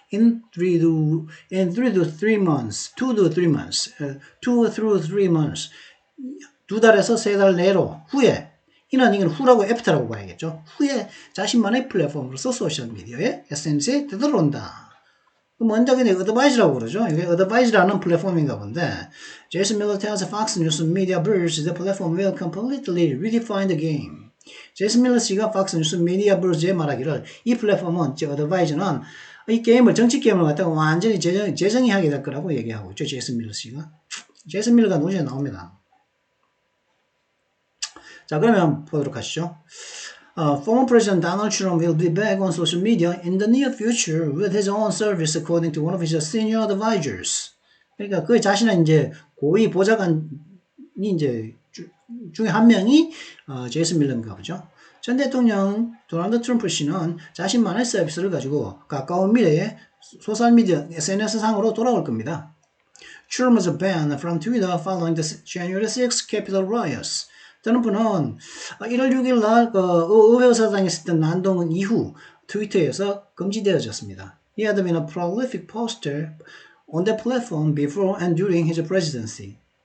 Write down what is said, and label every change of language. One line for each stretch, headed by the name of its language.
English: In 3 to 3 months. 2 to 3 months. 2 through 3 months.
Korean: 2달에서 3달 내로 후에 이는 후라고 애프터라고 봐야겠죠. 후에 자신만의 플랫폼으로서 소셜미디어에 SNS에 되돌아온다. 먼저 그냥 어드바이즈라고 그러죠. 이게 어드바이즈라는 플랫폼인가 본데
English: 제이슨 밀러 tells Fox News Media Burst the platform will completely redefine the game.
Korean: 제이슨 밀러 씨가 팍스 뉴스 미디어 버즈에 말하기를 이 플랫폼은 어드바이즈는 이 게임을 정치 게임을 갖다가 완전히 재정의하게 될 거라고 얘기하고 있죠. 제이슨 밀러 씨가. 제이슨 밀러가 노지에 나옵니다. 자, 그러면 보도록 하시죠.
English: Former President Donald Trump will be back on social media in the near future with his own service, according to one of his senior advisors.
Korean: 그러니까 그 자신의 이제 고위 보좌관이 이제 중에 한 명이 제이슨 밀러인가 보죠. 전 대통령 도널드 트럼프 씨는 자신만의 서비스를 가지고 가까운 미래에 소셜미디어 SNS 상으로 돌아올 겁니다.
English: Trump was banned from Twitter following the January 6th Capitol riots.
Korean: 트럼프는 1월 6일 날 의회의사당에 있었던 난동 이후 트위터에서 금지되어졌습니다.
English: He had been a prolific poster on the platform before and during his presidency.